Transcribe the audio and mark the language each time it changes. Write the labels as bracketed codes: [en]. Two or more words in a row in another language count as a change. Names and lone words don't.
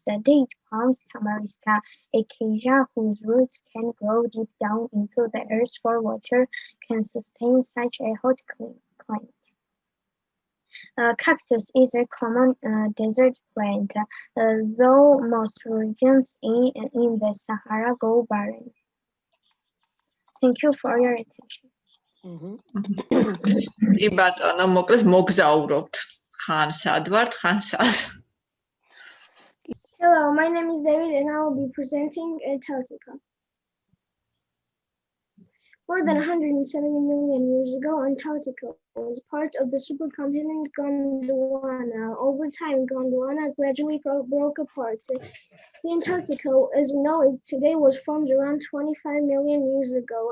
[en] The date palms, tamariska, acacia, whose roots can grow deep down into the earth for water, can sustain such a hot climate. Cactus is a common desert plant, though most regions in the Sahara go barren. Thank you for your attention. [ka] კი ბატონო, მოკლედ მოგზაურობთ. ხან სად ვართ, ხან სად? [en] Hello, my name is David and I will be presenting Antarctica. More than 170 million years ago, Antarctica was part of the supercontinent Gondwana. Over time, Gondwana gradually broke apart. The Antarctica, as we know it today, was formed around 25 million years ago.